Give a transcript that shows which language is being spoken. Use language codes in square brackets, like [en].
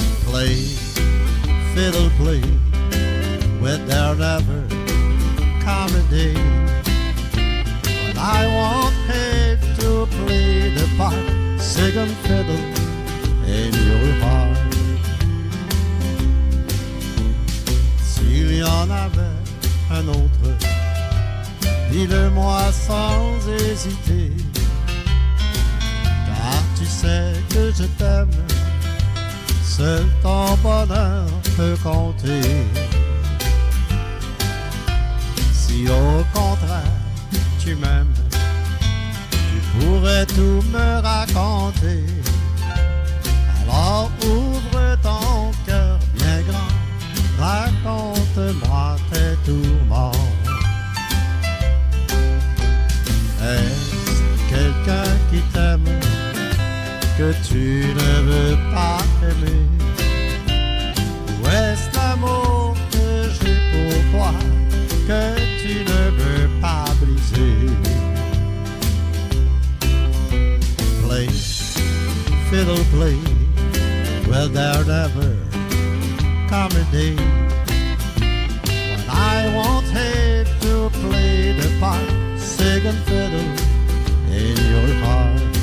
[en] Play, fiddle play, with their never come a day when I won't have to play the part, second fiddle in your heart. [fr] S'il y en avait un autre, dis-le-moi sans hésiter, car tu sais que je t'aime, seul ton bonheur peut compter. Si au contraire tu m'aimes, tu pourrais tout me raconter. Alors ouvre ton cœur bien grand, raconte-moi tes tourments. Est-ce quelqu'un qui t'aime que tu ne veux pas aimer? Ou est-ce l'amour que j'ai pour toi que tu ne veux pas briser? [en] Play, fiddle play, will there never come a day when I won't have to play the part, second fiddle in your heart?